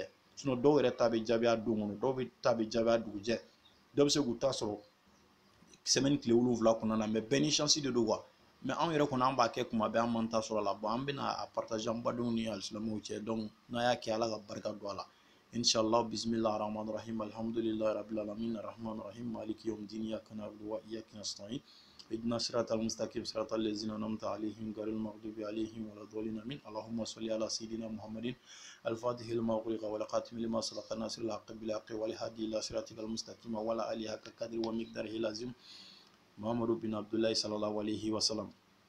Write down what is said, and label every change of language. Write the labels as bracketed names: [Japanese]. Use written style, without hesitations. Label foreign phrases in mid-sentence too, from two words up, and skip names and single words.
[Bambara] Sinon dɔw yɛrɛ ta bɛ jaabi a don kɔnɔ dɔw bɛ ta bɛ jaabi a dugujɛ dɔw bɛ se k'u ta sɔrɔ semaine tile 7 kɔnɔna na mais bɛɛ ni chance de don quoi mais anw yɛrɛ kɔni an b'a kɛ kuma bɛɛ an m'an ta sɔrɔ a la bon an bɛna a partager an badenw ni alisilamɛw cɛ donc n'a y'a kɛ Ala ka barika don a la [Arabic] إن شاء الله بسم الله الرحمن الرحيم الحمد لله رب العالمين الرحمن الرحيم مالك يوم الدين إياك نعبد وإياك نستعين اهدنا الصراط المستقيم صراط الذين أنعمت عليهم غير المغضوب عليهم ولا الضالين آمين اللهم صل على سيدنا محمد الفاتح لما أغلق والخاتم لما سبق ناصر الحق بالحق والهادي إلى صراطك المستقيم وعلى آله حق قدره ومقداره لازم محمد بن عبد الله صلى الله عليه وسلم.